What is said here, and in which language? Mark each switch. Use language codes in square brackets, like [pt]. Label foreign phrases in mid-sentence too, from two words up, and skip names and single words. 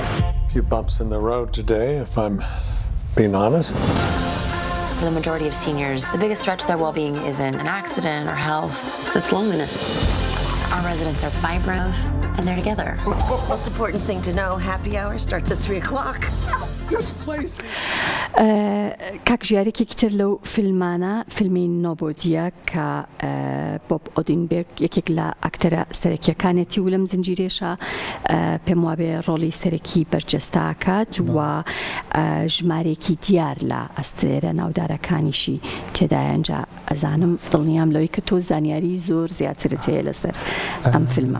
[en] A few bumps in the road today, if I'm being honest. For the majority of seniors, the biggest threat to their well-being isn't an accident or health, it's loneliness. Our residents are vibrant and they're together. Most important thing to know, happy hour starts at 3 o'clock. This place. [ckb] کاک ژیارێکی تر لەو فیلمانە فیلمی نۆبۆدیە کە بۆب ئۆدینبێرگ یەکێک لە ئاکتەرە سەرەکیەکانێتی و لەم زنجیرێشە پێم وابێ ڕۆڵی سەرەکی بەرجەستاکات و ژمارێکی دیار لە ئەستێرە ناودارەکانیشی تێدایەنجا ئەزانم دڵنیام لەوەی کە تۆ زانیاری زۆر زیاترت هەیە لەسەر ئەم فیلمە.